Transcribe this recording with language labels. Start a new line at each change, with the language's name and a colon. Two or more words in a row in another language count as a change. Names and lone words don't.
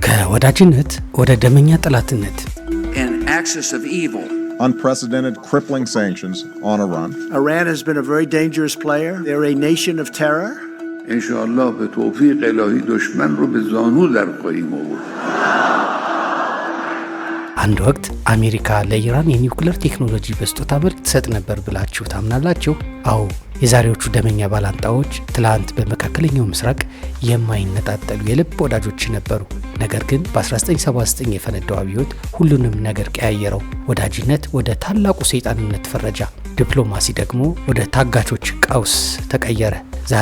Amharic: ከወዳጅነት ወደ ደመኛ ጠላትነት
English: an axis of evil. Unprecedented crippling sanctions on Iran. Iran has been a very dangerous player. They're a nation of terror.
Persian: Inshallah به توفیق الهی دشمن رو به زانو در خواهیم آورد.
Amharic: አንድ ወቅት አሜሪካ ለኢራን የኒውክሌር ቴክኖሎጂ በስጦታ መልክ ትሰጥ ነበር ብላችሁ ታምናላችሁ? አዎ፣ የዛሬዎቹ ደመኛ ባላንጣዎች ትላንት በመካከለኛው ምስራቅ የማይነጣጠሉ የልብ ወዳጆች ነበሩ። ነገር ግን በ1979 የፈነዳው አብዮት ሁሉንም ነገር ቀያየረው። ወዳጅነት ወደ ታላቁ ሰይጣንነት ፈረጃ፣ ዲፕሎማሲ ደግሞ ወደ ታጋቾች ቀውስ ተቀየረ። ዛሬ